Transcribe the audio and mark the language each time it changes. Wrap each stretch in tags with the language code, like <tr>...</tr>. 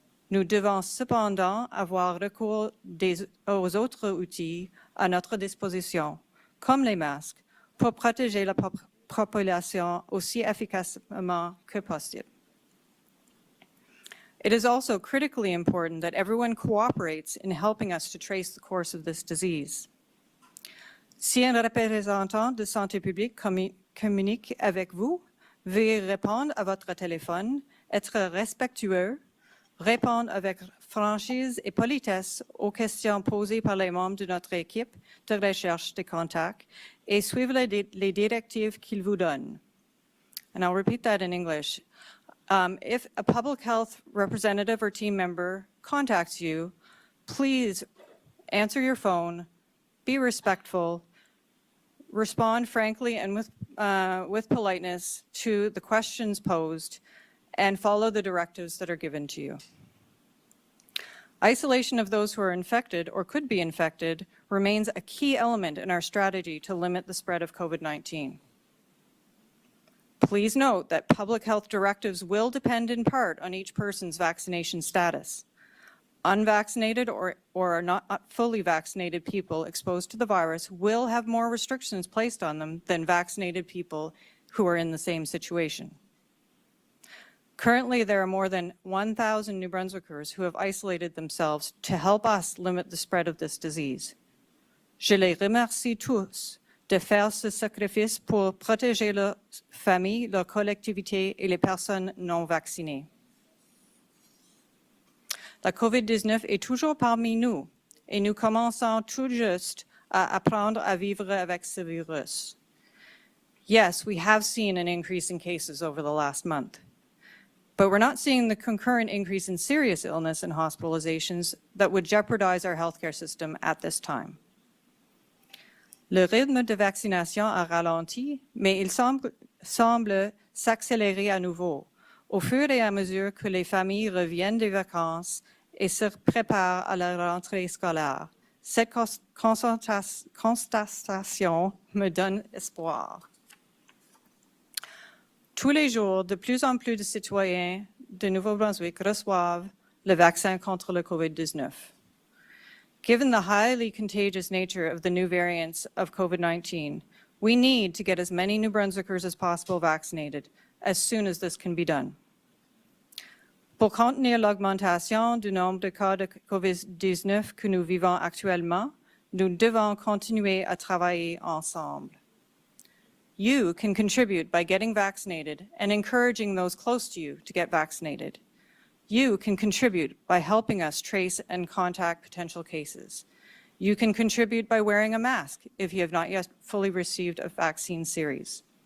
<fr>Nous devons cependant avoir recours aux autres outils à notre disposition, comme les masques, pour protéger la population aussi efficacement que possible.</fr> <en>It is also critically important that everyone cooperates in helping us to trace the course of this disease.</en> <fr>Si un représentant de santé publique communique avec vous, veuillez répondre à votre téléphone, être respectueux, répondre avec franchise et politesse aux questions posées par les membres de notre équipe de recherche de contacts et suivre les directives qu'ils vous donnent.</fr> <en>And I'll repeat that in English. If a public health representative or team member contacts you, please answer your phone, be respectful, respond frankly and with politeness to the questions posed, and follow the directives that are given to you. Isolation of those who are infected or could be infected remains a key element in our strategy to limit the spread of COVID-19. Please note that public health directives will depend in part on each person's vaccination status. Unvaccinated or not fully vaccinated people exposed to the virus will have more restrictions placed on them than vaccinated people who are in the same situation. Currently, there are more than 1,000 New Brunswickers who have isolated themselves to help us limit the spread of this disease.</en> <fr>Je les remercie tous de faire ce sacrifice pour protéger leurs familles, leur collectivité et les personnes non vaccinées. La COVID-19 est toujours parmi nous et nous commençons tout juste à apprendre à vivre avec ce virus.</fr> <en>Yes, we have seen an increase in cases over the last month, but we're not seeing the concurrent increase in serious illness and hospitalizations that would jeopardize our healthcare system at this time.</en> <fr>Le rythme de vaccination a ralenti, mais il semble s'accélérer à nouveau au fur et à mesure que les familles reviennent des vacances et se préparent à la rentrée scolaire, Cette constatation me donne espoir. Tous les jours, de plus en plus de citoyens de Nouveau-Brunswick reçoivent le vaccin contre le COVID-19.</fr> <en>Given the highly contagious nature of the new variants of COVID-19, we need to get as many New Brunswickers as possible vaccinated as soon as this can be done.</en> <fr>Pour contenir l'augmentation du nombre de cas de COVID-19 que nous vivons actuellement, nous devons continuer à travailler ensemble.</fr> <en>You can contribute by getting vaccinated and encouraging those close to you to get vaccinated. You can contribute by helping us trace and contact potential cases. You can contribute by wearing a mask if you have not yet fully received a vaccine series.</en>